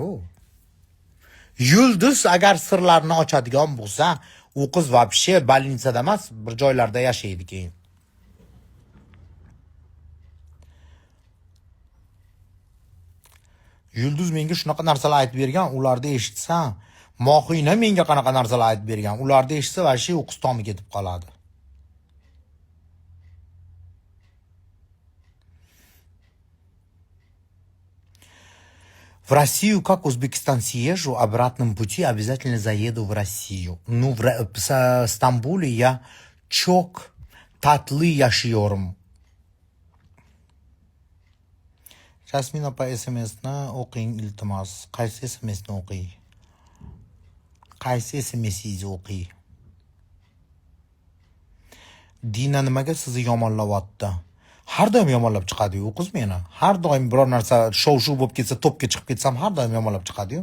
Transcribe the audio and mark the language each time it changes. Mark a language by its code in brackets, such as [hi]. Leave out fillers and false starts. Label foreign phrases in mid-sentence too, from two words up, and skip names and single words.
[uz] Yulduz agar sirlarni ochadigan bo'lsa, u qiz vobshe больницада emas, bir joylarda yashaydi keyin. Yulduz menga shunaqa narsalar aytib bergan, ularni eshitsa, Mohina menga qanaqa narsalar aytib bergan, ularni eshitsa vobshe u qiz tomi ketib qoladi. [ru] В Россию, как Узбекистан съезжу, обратном пути обязательно заеду в Россию. Ну, в Стамбуле я [tr] çok tatlı yaşıyorum. [uz] Jasmin opa SMS'ni o'qing iltimos. Qaysi SMS'ni o'qiy? Qaysi SMS'ingizni o'qiy? Dina nimaga sizni yomonlayapti? Har doim yomonlab chiqadi-yu u qiz meni. Har doim biror narsa shov-shuv bo'lib ketsa, to'pga chiqib ketsam, har doim yomonlab chiqadi-yu.